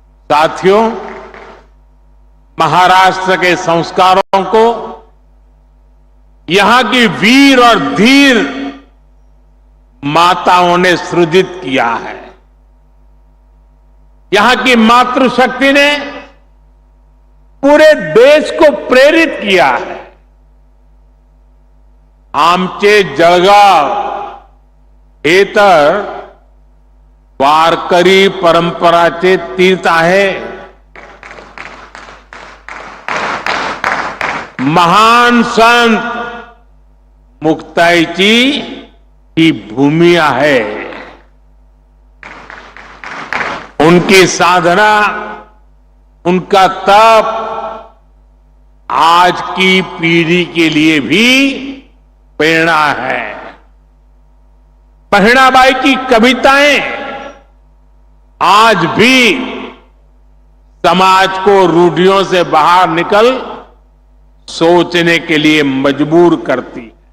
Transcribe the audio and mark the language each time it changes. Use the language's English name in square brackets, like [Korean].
[Hindi] साथियों, महाराष्ट्र के संस्कारों को यहां की वीर और धीर माताओं ने सृजित किया है। यहां की मातृशक्ति ने पूरे देश को प्रेरित किया है। [Marathi] आमचे जळगाव हे तर वारकरी परंपराचे तीर्थ आहे। महान संत मुक्ताईची ही भूमि आहे। [Hindi] उनकी साधना, उनका तप आज की पीढ़ी के लिए भी प्रेरणा है। बहिणाबाई की कविताएं आज भी समाज को रूढ़ियों से बाहर निकल सोचने के लिए मजबूर करती है।